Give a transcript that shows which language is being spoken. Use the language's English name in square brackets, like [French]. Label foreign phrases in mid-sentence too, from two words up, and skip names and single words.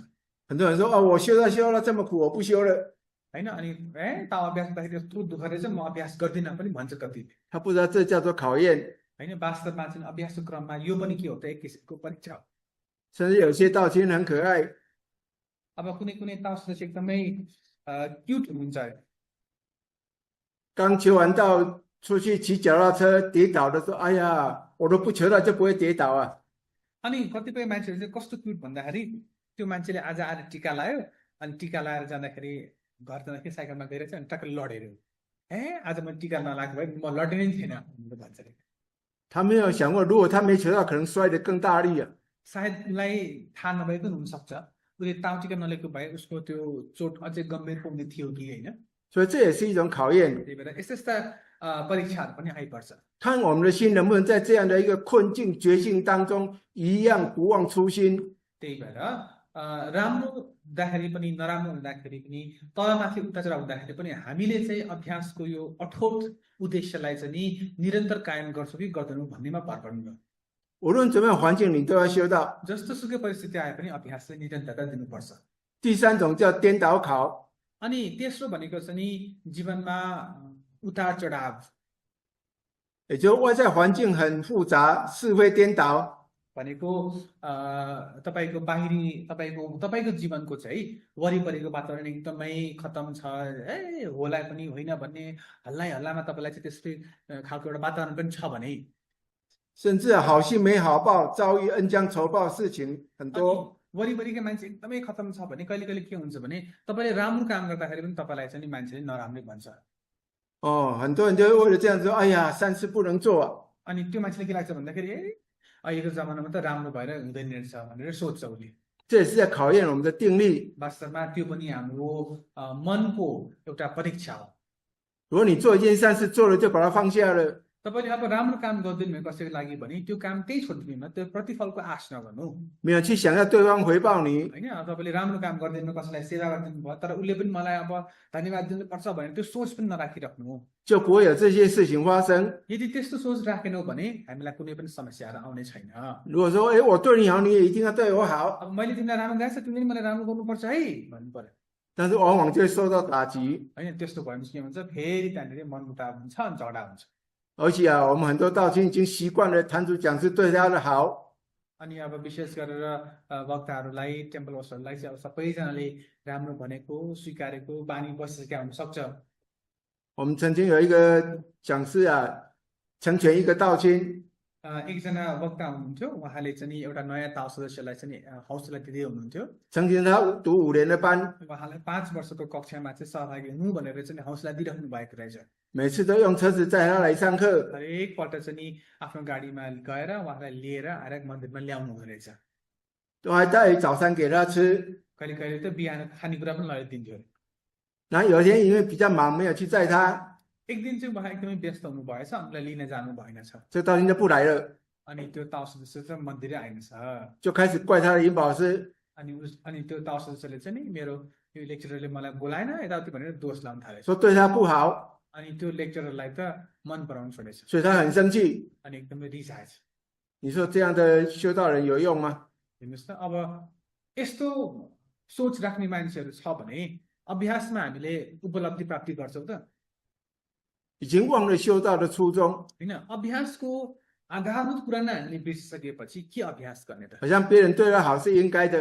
[Chinese] 很多人说我修到这么苦，我不修了。 [Nepali] होइन अनि त अभ्यास गर्दाखेरि यस्तो दुःख रहेछ म अभ्यास गर्दिनँ पनि भन्छ कति [Chinese] 他不知道这叫做考验， [Nepali] होइन वास्तवमा चाहिँ अभ्यासको क्रममा यो पनि के हो त एक किसिमको परीक्षा हो [Chinese] 甚至有些道亲很可爱， [Nepali] अब कुनै कुनै ताउसले चाहिँ एकदमै क्युट हुनुहुन्छ अरे [Chinese] 刚求完道出去骑脚踏车跌倒的时候，哎呀，我都不求到就不会跌倒啊。 [Nepali] अनि कतिपय मान्छेहरू चाहिँ कस्तो क्युट भन्दाखेरि त्यो मान्छेले आज आएर टिका लायो अनि टिका लाएर जाँदाखेरि घर जाँदाखेरि साइकलमा गएर चाहिँ अनि टक्क लडेर आज म टिका नलाएको भए म लड्ने नै थिएन भन्छ अरे [Chinese] 他没有想过，如果他没求到，可能摔得更大力啊。 [Nepali] सायद उसलाई थाहा नभएको पनि हुनसक्छ उसले ताउ टिका नलिएको भए उसको त्यो चोट अझै गम्भीर पुग्ने थियो कि होइन [Chinese] 所以这也是一种考验， [Nepali] त्यही भएर यस्ता यस्ता परीक्षाहरू पनि आइपर्छ [Chinese] 看我们的心能不能在这样的一个困境、绝境当中，一样不忘初心。 [Nepali] त्यही भएर राम्रो हुँदाखेरि पनि नराम्रो हुँदाखेरि पनि तलमाथि उताचढा हुँदाखेरि पनि हामीले चाहिँ अभ्यासको यो अठोट उद्देश्यलाई चाहिँ नि निरन्तर कायम गर्छौँ कि गर्दैनौँ भन्नेमा भर पर्नु हो [Chinese] 无论怎么样环境，你都要修到。 [Nepali] जस्तो सुकै परिस्थिति आए पनि अभ्यासलाई निरन्तरता दिनुपर्छ [Chinese] 第三种叫颠倒考， [Nepali] अनि तेस्रो भनेको चाहिँ नि जीवनमा उतार चढाव [Chinese] 也就是外在环境很复杂，是非颠倒， [Nepali] भनेको तपाईँको बाहिरी तपाईँको जीवनको चाहिँ वरिपरिको वातावरण एकदमै खतम छ होला पनि होइन भन्ने हल्लामा तपाईँलाई चाहिँ त्यस्तै खालको एउटा वातावरण पनि छ भने [Chinese] 甚至好心没好报，遭遇恩将仇报，事情很多。 [Nepali] वरिपरिकै मान्छे एकदमै खतम छ भने कहिले कहिले के हुन्छ भने तपाईँले राम्रो काम गर्दाखेरि पनि तपाईँलाई चाहिँ नि मान्छेले नराम्रै भन्छ [Chinese] 很多人就会为了这样说，哎呀，善事不能做啊。 [Nepali] अनि त्यो मान्छेले के लाग्छ भन्दाखेरि अहिलेको जमानामा त राम्रो भएर हुँदैन रहेछ भनेर सोध्छ उसले [Chinese] 这也是在考验我们的定力。 [Nepali] वास्तवमा त्यो पनि हाम्रो मनको एउटा परीक्षा हो [Chinese] 如果你做一件善事，做了就把它放下了， [Nepali] तपाईँले अब राम्रो काम गरिदिनु भयो कसैको लागि भने त्यो काम त्यही छोडिदिनु त्यो प्रतिफलको आश नगर्नु [Chinese] 没有去想要对方回报你， [Nepali] होइन अब तपाईँले राम्रो काम गरिदिनु कसैलाई सेवा गरिदिनु भयो तर उसले पनि मलाई अब धन्यवाद दिनुपर्छ भने त्यो सोच पनि नराखिराख्नु [Chinese] 就不会有这些事情发生。 [Nepali] यदि त्यस्तो सोच राखेनौ भने हामीलाई कुनै पनि समस्याहरू आउने छैन [Chinese] 如果说，哎，我对你好，你也一定要对我好， [Nepali] अब मैले तिमीलाई राम्रो गाएछ तिमीले पनि मलाई राम्रो गर्नुपर्छ है भन्नु पर्यो [Chinese] 但是往往就会受到打击。 [Nepali] होइन त्यस्तो भयो भने चाहिँ के हुन्छ फेरि त्यहाँनिर मनमुटाव हुन्छ अनि झगडा हुन्छ [Chinese] 而且啊，我们很多道亲已经习惯了坛主讲师对他的好， [Nepali] अनि अब विशेष गरेर वक्ताहरूलाई [English] temple host [Nepali] चाहिँ अब सबैजनाले राम्रो भनेको स्वीकारेको बानी बसिसकेका हुनसक्छ [Chinese] 我们曾经有一个讲师啊，成全一个道亲， [Nepali] एकजना वक्ता हुनुहुन्थ्यो उहाँले चाहिँ नि एउटा नयाँ ताउ सदस्यलाई चाहिँ नि हौसला दिँदै हुनुहुन्थ्यो [Chinese] 成全他读5年的班， [Nepali] उहाँलाई 5 वर्षको कक्षामा चाहिँ सहभागी हुनु भनेर चाहिँ हौसला दिइराख्नु भएको रहेछ [Chinese] 每次都用车子载他来上课， [Nepali] हरेकपल्ट चाहिँ नि आफ्नो गाडीमा गएर उहाँलाई लिएर आएर मन्दिरमा ल्याउनु हुँदो रहेछ [Chinese] 都还带早餐给他吃。 [Nepali] कहिले कहिले त बिहान खानेकुरा पनि लगेर दिन्थ्यो अरे [Chinese] 然后有一天因为比较忙，没有去载他， [Nepali] एक दिन चाहिँ उहाँ एकदमै व्यस्त हुनु भएछ हामीलाई लिन जानु भएनछ [Chinese] 这道亲就不来了， [Nepali] अनि त्यो ताउ सदस्य चाहिँ मन्दिरै आएनछ [Chinese] 就开始怪他的引导师。 [Nepali] अनि त्यो ताउ सदस्यले चाहिँ नि मेरो यो लेक्चररले मलाई बोलाएन यताउति भनेर दोष लाउन थालेछ [Chinese] 说对他不好， [Nepali] अनि त्यो लेक्चररलाई त मन पराउनु छोडेछ [Chinese] 所以他很生气。 [Nepali] अनि एकदमै रिसाएछ [Chinese] 你说这样的修道人有用吗？ [Nepali] हेर्नुहोस् त अब यस्तो सोच राख्ने मान्छेहरू छ भने अभ्यासमा हामीले उपलब्धि प्राप्ति गर्छौँ त [Chinese] 已经忘了修道的初衷， [Nepali] होइन अभ्यासको आधारभूत कुरा नै हामीले बिर्सिसकेपछि के अभ्यास गर्ने त [Chinese] 好像别人对他好是应该的，